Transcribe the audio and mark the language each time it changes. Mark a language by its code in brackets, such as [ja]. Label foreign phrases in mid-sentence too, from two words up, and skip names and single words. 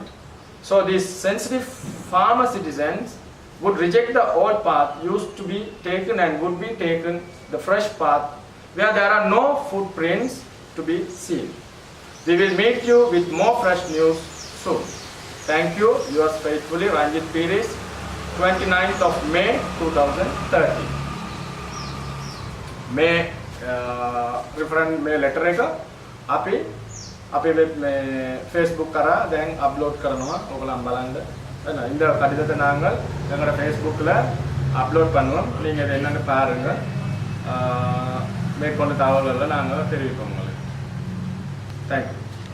[en] So these sensitive farmer citizens would reject the old path used to be taken and would be taken the fresh path where there are no footprints to be seen. We will meet you with more fresh news soon. Thank you. Yours faithfully, Ranjit Piris, 29th of May 2030. May referendum [si] මේ letter එක අපි අපේ Facebook කරා දැන් upload කරනවා. ඔයගොල්ලන් බලන්න. [ta] இந்த கடிதத்தை நாங்கள் எங்களோட ஃபேஸ்புக்கில் அப்லோட் பண்ணுவோம். நீங்கள் இதை என்னென்னு பாருங்கள். மேற்கொண்ட தகவல்களை நாங்கள் தெரிவிப்போம் உங்களுக்கு. [en] thank you.